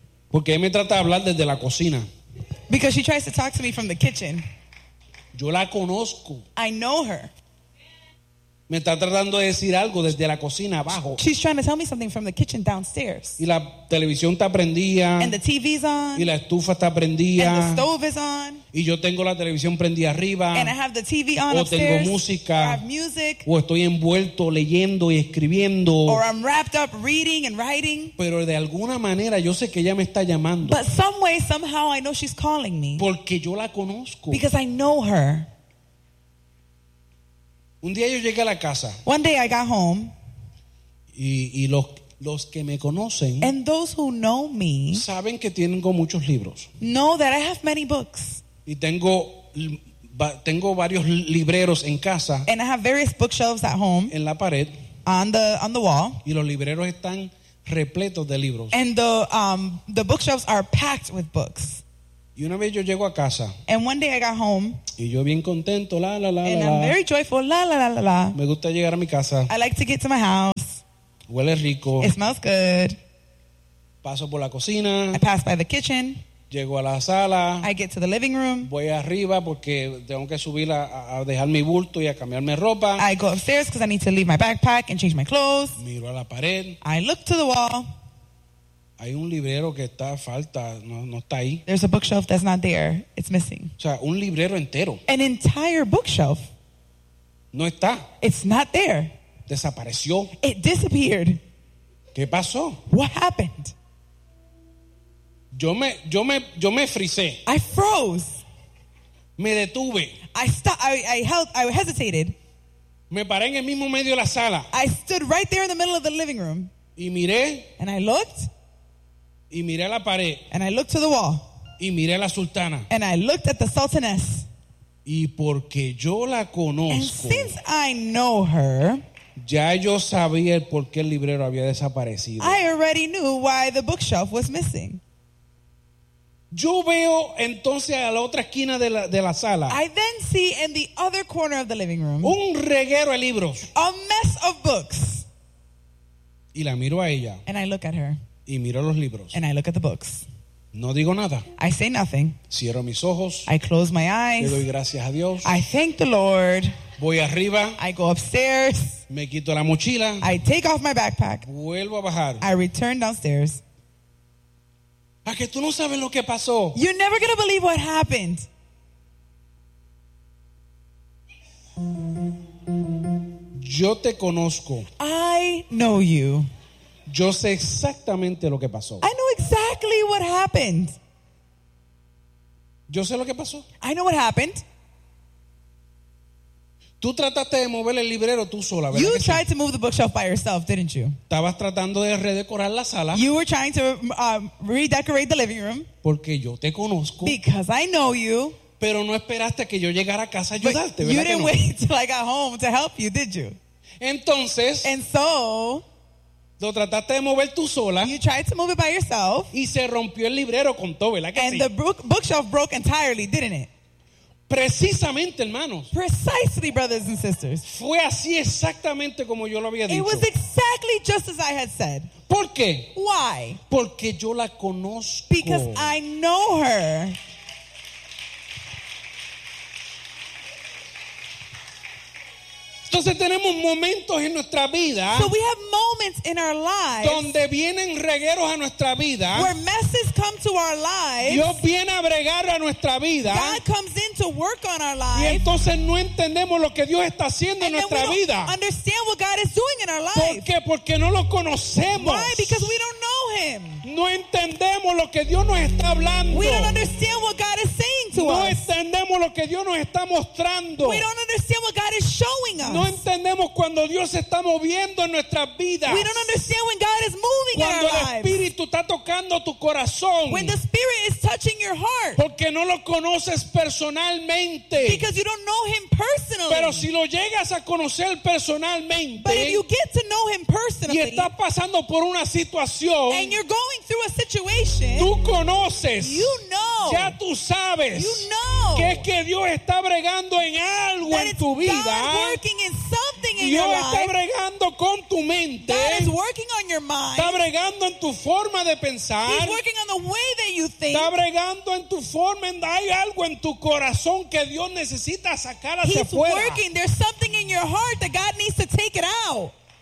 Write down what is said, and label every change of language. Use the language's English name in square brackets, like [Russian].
[Spanish] Porque él me trata de hablar desde la cocina. [English] Because she tries to talk to me from the kitchen. [Spanish] Yo la conozco. [English] I know her. [Spanish] Me está tratando de decir algo desde la cocina abajo. [English] She's trying to tell me something from the kitchen downstairs. [Spanish] Y la televisión está prendida. [English] And the TV's on. [Spanish] Y la estufa está prendida. [English] And the stove is on. [Spanish] Y yo tengo la televisión prendida arriba. [English] And I have the TV on upstairs. [Spanish] O tengo música. [English] I have music. [Spanish] O estoy envuelto leyendo y escribiendo. [English] Or I'm wrapped up reading and writing. [Spanish] Pero de alguna manera yo sé que ella me está llamando. [English] But some way, somehow, I know she's calling me. [Spanish] Porque yo la conozco. [English] Because I know her. [Spanish] Un día yo llegué a la casa. [English] One day I got home. [Spanish] Y los que me conocen. [English] And those who know me. [Spanish] Saben que tengo muchos libros. [English] Know that I have many books. [Spanish] Y tengo varios libreros en casa. [English] And I have various bookshelves at home. [Spanish] En la pared. [English] On the wall. [Spanish] Y los libreros están repletos de libros. [English] And the bookshelves are packed with books. [Spanish] Y una vez yo llego a casa. [English] And one day I got home. [Spanish] Y yo bien contento, la la la [English] and la. And I'm Very joyful, la la la la la. [Spanish] Me gusta llegar a mi casa. [English] I like to get to my house. [Spanish] Huele rico. [English] It smells good. [Spanish] Paso por la cocina. [English] I pass by the kitchen. [Spanish] Llego a la sala. [English] I get to the living room. [Spanish] Voy arriba porque tengo que subir a dejar mi bulto y a cambiarme ropa. [English] I go upstairs because I need to leave my backpack and change my clothes. [Spanish] Miro a la pared. [English] I look to the wall. [Spanish] Hay un librero que está falta, no está ahí. [English] There's a bookshelf that's not there. It's missing. [Spanish] O sea, un librero entero. [English] An entire bookshelf. [Spanish] No está. [English] It's not there. [Spanish] Desapareció. [English] It disappeared. [Spanish] ¿Qué pasó? [English] What happened? [Spanish] Yo me frisé. [English] I froze. [Spanish] Me detuve. [English] I hesitated. [Spanish] Me paré en el mismo medio de la sala. [English] I stood right there in the middle of the living room. [Spanish] Y miré. [English] And I looked. [Spanish] Y miré la pared. [English] And I looked to the wall. [Spanish] Y miré la sultana. [English] And I looked at the sultaness. [Spanish] Y porque yo la conozco. [English] And since I know her, [Spanish] ya yo sabía por qué el librero había desaparecido. [English] I already knew why the bookshelf was missing. [Spanish] Yo veo entonces a la otra esquina de la sala. [English] I then see in the other corner of the living room [Spanish] un reguero de libros. [English] A mess of books. [Spanish] Y la miro a ella. [English] And I look at her. [Spanish] Y miro los libros. [English] And I look at the books. [Spanish] No digo nada. [English] I say nothing. [Spanish] Cierro mis ojos. [English] I close my eyes. [Spanish] Le doy gracias a Dios. [English] I thank the Lord. [Spanish] Voy arriba. [English] I go upstairs. [Spanish] Me quito la mochila. [English] I take off my backpack. [Spanish] Vuelvo a bajar. [English] I return downstairs. [Spanish] ¿A que tú no sabes lo que pasó? [English] You're never going to believe what happened. [Spanish] Yo te conozco. [English] I know you. [Spanish] Yo sé exactamente lo que pasó. [English] I know exactly what happened. [Spanish] Yo sé lo que pasó. [English] I know what happened. [Spanish] Tú trataste de mover el librero tú sola, ¿verdad? [English] You tried to move the bookshelf by yourself, didn't you? [Spanish] Estabas tratando de redecorar la sala. [English] You were trying to redecorate the living room. [Spanish] Porque yo te conozco. [English] Because I know you. [Spanish] Pero no esperaste que yo llegara a casa a ayudarte, ¿verdad? [English] You didn't wait till I got home to help you, did you? [Spanish] Entonces. [English] And so. [Spanish] Lo trataste de mover tú sola. [English] You tried to move it by yourself. [Spanish] Y se rompió el librero con todo, ¿verdad? Que [English] and [Spanish] sí? [English] The bookshelf broke entirely, didn't it? [Spanish] Precisamente, hermanos. [English] Precisely, brothers and sisters. [Spanish] Fue así exactamente como yo lo había dicho. [English] It was exactly just as I had said. [Spanish] ¿Por qué? [English] Why? [Spanish] Porque yo la conozco. [English] Because I know her. [Spanish] Entonces tenemos momentos en nuestra vida. [English] So we have moments in our lives. [Spanish] Donde vienen regueros a nuestra vida. [English] Where messes come to our lives. [Spanish] Dios viene a bregar a nuestra vida. [English] God comes in to work on our lives. [Spanish] Y entonces no entendemos lo que Dios está haciendo [English] and [Spanish] en nuestra vida. [English] Understand what God is doing in our lives. [Spanish] ¿Por qué? Porque no lo conocemos. [English] Why? Because we don't know him. [Spanish] No entendemos lo que Dios nos está hablando. [English] We don't understand what God is saying to [Spanish] no [English] us. [Spanish] No entendemos lo que Dios nos está mostrando. [English] We don't understand what God is showing us. [Spanish] No entendemos cuando Dios se está moviendo en nuestras vidas. [English] We don't understand when God is moving [Spanish] el Espíritu [English] lives. [Spanish] Está tocando tu corazón. [English] When the Spirit is touching your heart. [Spanish] Porque no lo conoces personalmente. [English] Because you don't know him personally. [Spanish] Pero si lo llegas a conocer personalmente. [English] But if you get to know him personally. [Spanish] Y estás pasando por una situación. [English] And you're going through a situation. [Spanish] Tú conoces. [English] You know. [Spanish] Ya tú sabes. [English] You know. [Spanish] Que es que Dios está bregando en algo en tu vida. [English] In something in [Spanish] Dios [English] your life. [Spanish] Está bregando con tu mente. [English] God is working on your mind. [Spanish] Está bregando en tu forma de pensar. [English] He's working on the way that you think. [Spanish] Está bregando en tu forma. Hay algo en tu corazón que Dios necesita sacar hacia [English] He's [Spanish] afuera. [English] Working. There's something in your heart that God needs to take it out.